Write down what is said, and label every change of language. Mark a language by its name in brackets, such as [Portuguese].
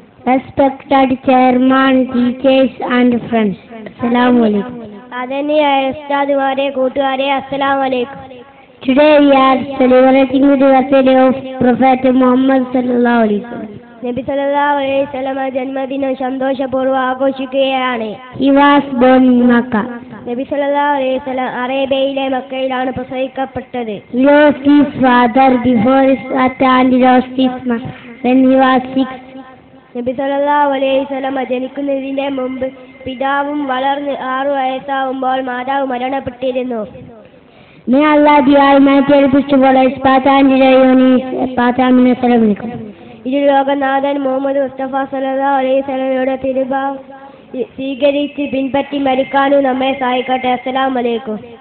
[English] Respected chairman, teachers and friends. [Arabic] Assalamu alaikum. [Malayalam] ആദരണീയരായ ഉസ്താദുമാരെ, കൂട്ടുകാരെ, [Arabic] അസ്സലാമു അലൈക്കും. [English] Today we are celebrating the birthday of Prophet Muhammad sallallahu alaihi wasallam. [Malayalam] നബി സല്ലല്ലാഹു അലൈഹി വസല്ലം ജന്മദിനം സന്തോഷപൂർവ്വം ആഘോഷിക്കുകയാണ്. [English] He was born in Makkah. [Malayalam] നബി സല്ലല്ലാഹു അലൈഹി വസല്ലം അറേബ്യയിലെ മക്കയിലാണ് പ്രസവിക്കപ്പെട്ടത്. [English] He lost his father before his birth and lost his mother when he was 6. [Malayalam] നബി സല്ലല്ലാഹു അലൈഹി വസല്ലം ജനിക്കുന്നതിന്റെ മുമ്പ് പിതാവും വളർന്ന് 6 വയസ്സാവുമ്പോൾ മാതാവ് മരണപ്പെട്ടിരുന്നു. [English] May Allah the Almighty help us to follow His path and on His path. [Arabic] Amin. Assalamu alaikum. [Malayalam] ലോകനാഥൻ മുഹമ്മദ് മുസ്തഫ സല്ലല്ലാഹു അലൈഹി വസല്ലമയുടെ തിരുഭാവം സ്വീകരിച്ച് പിൻപറ്റി മരിക്കാനും നമ്മെ സഹായിക്കട്ടെ. [Arabic] അസ്സലാമു അലൈക്കും.